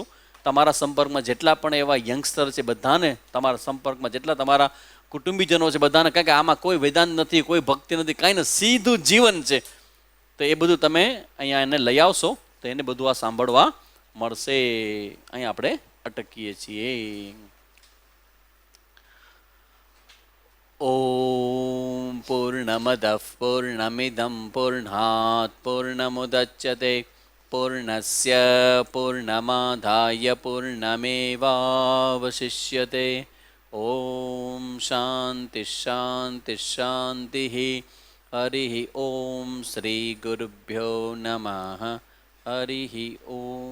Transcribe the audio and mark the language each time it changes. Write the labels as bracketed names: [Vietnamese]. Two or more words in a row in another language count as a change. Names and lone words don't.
[Gujarati] તમારા સંપર્કમાં જેટલા પણ એવા યંગસ્ટર છે બધાને, તમારા સંપર્કમાં જેટલા તમારા કુટુંબીજનો છે બધાને, કારણ કે આમાં કોઈ વેદાંત નથી, કોઈ ભક્તિ નથી, કાંઈ નથી, સીધું જીવન છે. તો એ બધું તમે અહીંયા એને લઈ આવશો તો એને બધું આ સાંભળવા મળશે. અહીંયા આપણે અટકીએ છીએ. [Sanskrit] ॐ पूर्णमदः पूर्णमिदं पूर्णात् पूर्णमुदच्यते पूर्णस्य पूर्णमादाय पूर्णमेवावशिष्यते ॐ शान्तिः शान्तिः शान्तिः हरिः ॐ श्रीगुरुभ्यो नमः हरिः ॐ